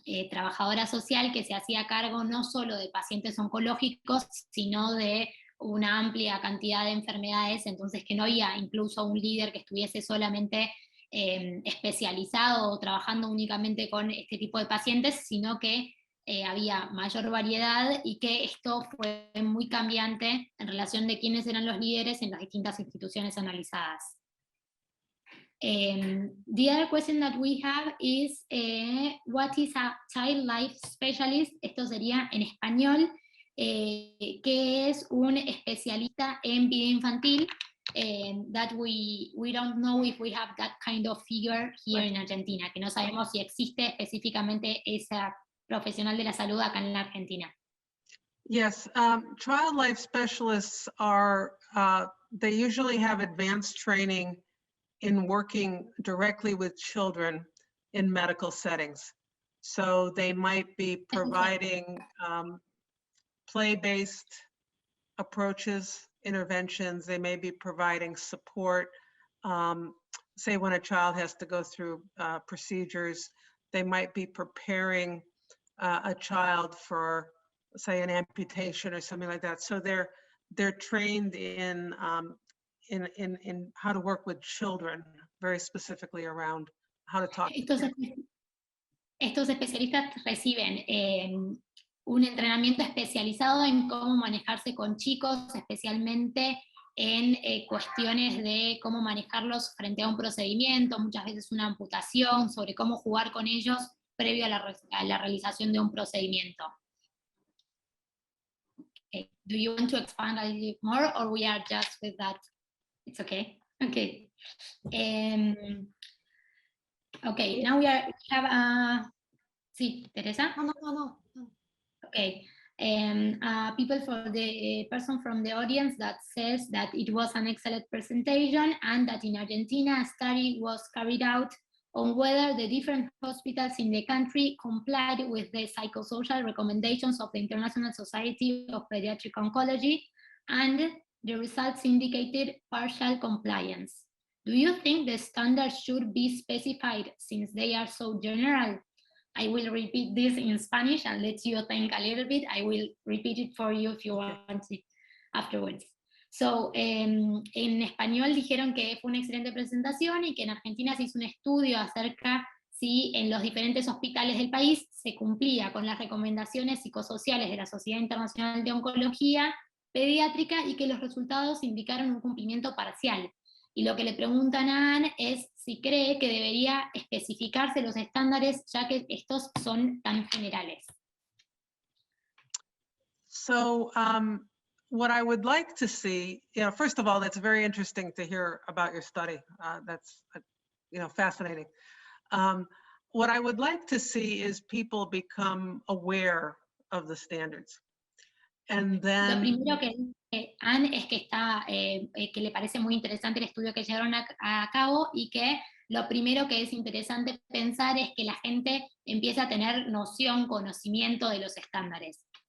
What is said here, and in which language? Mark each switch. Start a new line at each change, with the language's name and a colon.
Spanish: trabajadora social que se hacía cargo no solo de pacientes oncológicos, sino de una amplia cantidad de enfermedades, entonces que no había incluso un líder que estuviese solamente especializado o trabajando únicamente con este tipo de pacientes, sino que había mayor variedad, y que esto fue muy cambiante en relación de quiénes eran los líderes en las distintas instituciones analizadas.
English: The other question that we have is, what is a child life specialist?
Spanish: Esto sería en español, que es un especialista en vida infantil.
English: That we don't know if we have that kind of figure here in Argentina,
Spanish: que no sabemos si existe específicamente esa profesional de la salud acá en la Argentina.
English: Yes, child life specialists are, they usually have advanced training in working directly with children in medical settings. So they might be providing play-based approaches, interventions. They may be providing support. Say when a child has to go through procedures, they might be preparing a child for, say, an amputation or something like that. So they're trained in how to work with children, very specifically around how to talk.
Spanish: Estos especialistas reciben un entrenamiento especializado en cómo manejarse con chicos, especialmente en cuestiones de cómo manejarlos frente a un procedimiento, muchas veces una amputación, sobre cómo jugar con ellos previo a la realización de un procedimiento.
English: Okay. Do you want to expand a little bit more, or we are just with that? It's okay. Okay. Okay. Now we have sí, Teresa. No. Okay. People for the person from the audience that says that it was an excellent presentation, and that in Argentina a study was carried out on whether the different hospitals in the country complied with the psychosocial recommendations of the International Society of Pediatric Oncology, and the results indicated partial compliance. Do you think the standards should be specified since they are so general? I will repeat this in Spanish and let you think a little bit. I will repeat it for you if you want it afterwards.
Spanish: So, en español dijeron que fue una excelente presentación y que en Argentina se hizo un estudio acerca si en los diferentes hospitales del país se cumplía con las recomendaciones psicosociales de la Sociedad Internacional de Oncología Pediátrica y que los resultados indicaron un cumplimiento parcial. Y lo que le preguntan a Anne es si cree que debería especificarse los estándares ya que estos son tan generales.
English: So, what I would like to see, first of all, that's very interesting to hear about your study. That's, fascinating. What I would like to see is people become aware of the standards. And then... Lo
Spanish: primero que dice Anne es que, que le parece muy interesante el estudio que llevaron a cabo y que lo primero que es interesante pensar es que la gente empiece a tener noción, conocimiento de los estándares.